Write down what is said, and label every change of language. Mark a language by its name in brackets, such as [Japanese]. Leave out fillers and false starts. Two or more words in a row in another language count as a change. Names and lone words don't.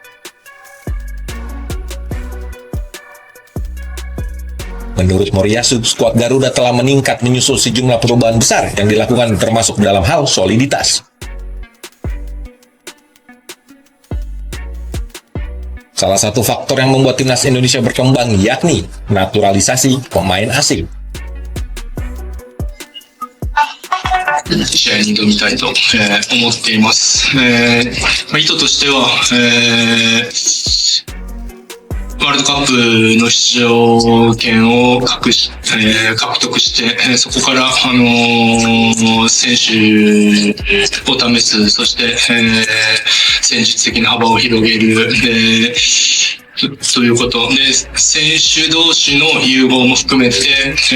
[Indonesian] Menurut Moriyasu, skuad Garuda telah meningkat menyusul sejumlah perubahan besar yang dilakukan termasuk dalam hal soliditas. Salah satu faktor yang membuat timnas Indonesia berkembang yakni naturalisasi pemain asing. [Japanese] 試合に挑みたいと、思っています。意図としては、ワールドカップの出場権を獲得して、そこから、選手を試す、そして、戦術的な幅を広げる、ということで、選手同士の融合も含めて、